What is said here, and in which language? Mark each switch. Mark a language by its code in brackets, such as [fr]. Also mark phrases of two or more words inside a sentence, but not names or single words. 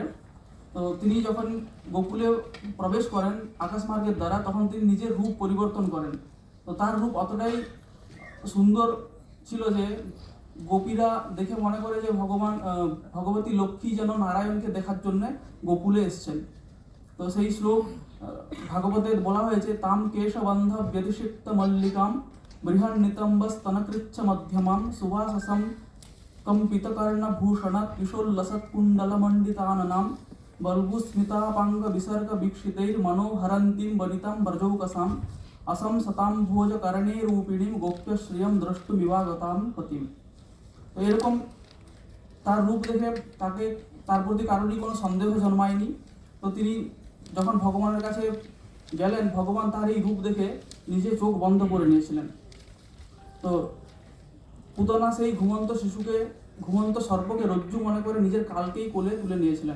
[bn] তো তিনি যখন গোকুলে প্রবেশ করেন আকাশমার্গের দ্বারা, তখন তিনি নিজের রূপ পরিবর্তন করেন। তো তার রূপ অতটাই সুন্দর ছিল যে গোপীরা দেখে মনে করে যে ভগবতী লক্ষ্মী যেন নারায়ণকে দেখার জন্য গোকুলে এসছেন। তো সেই শ্লোক ভাগবতে বলা হয়েছে, [sa] তাম কেশবন্ধ ব্যতিষিক্ত মল্লিকাম বৃহন্নিতম্ব স্তনকৃচ্ছ মধ্যমাম সুভাসসম কম্পিতকর্ণ ভূষণ কিশোল্লসৎ কুণ্ডল মণ্ডিতাননাম বল্বুস্মিতাপাঙ্গ বিসর্গ বিক্ষিতৈর মনোহরন্তীম বনিতাম ব্রজৌকসাম असम सताम भोज करणे रूपिणीम गोप्य श्रियम দ্রষ্টুমিবাগতাম পতিম। [bn] তো এরকম তার রূপ দেখে তার প্রতি কারোরই কোনো সন্দেহ জন্মায়নি। তো তিনি যখন ভগবানের কাছে গেলেন, ভগবান তার এই রূপ দেখে নিজে চোখ বন্ধ করে নিয়েছিলেন। তো পুতনা সেই ঘুমন্ত সর্পকে রজ্জু মনে করে নিজের কালকেই কোলে তুলে নিয়েছিলেন।